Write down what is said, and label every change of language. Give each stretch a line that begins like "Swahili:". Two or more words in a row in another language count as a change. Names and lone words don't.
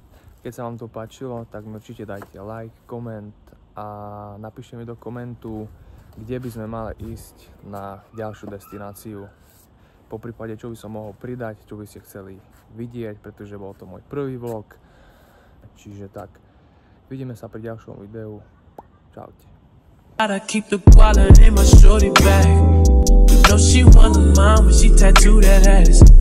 Slovak: Keď sa vám to páčilo, tak mi určite dajte like, koment a napíšte mi do komentu, kde by sme mali ísť na ďalšiu destináciu. Po prípade, čo by som mohol pridať, čo by ste chceli vidieť, pretože bol to môj prvý vlog. Čiže tak, vidíme sa pri ďalšom videu. Čaute.
English: I keep the wallet in my shorty bag. You know she want a mom when she tattoo that ass.